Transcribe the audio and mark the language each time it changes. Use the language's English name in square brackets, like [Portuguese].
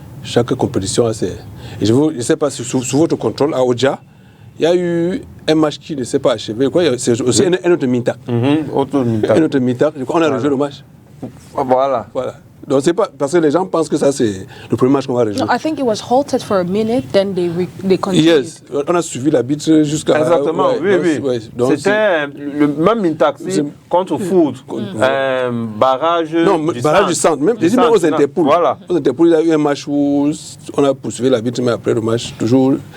[French] Chaque compétition a ses... Et je ne sais pas si sous votre contrôle, à Oja, il y a eu un match qui ne s'est pas achevé. C'est aussi un autre minta. Un autre minta. On a rejoué le match. Voilà. Donc c'est pas parce que les gens pensent que ça c'est le premier match qu'on va rejouer. [English] No, I think it was halted for a minute, then they continued. [French] Yes, on a suivi l'arbitre jusqu'à... Exactement, oui. C'était le même Mintaxi contre Foot, barrage du centre. Même aux Interpools. Voilà. Aux Interpools, il y a eu un match où on a poursuivi l'arbitre, mais après le match, toujours...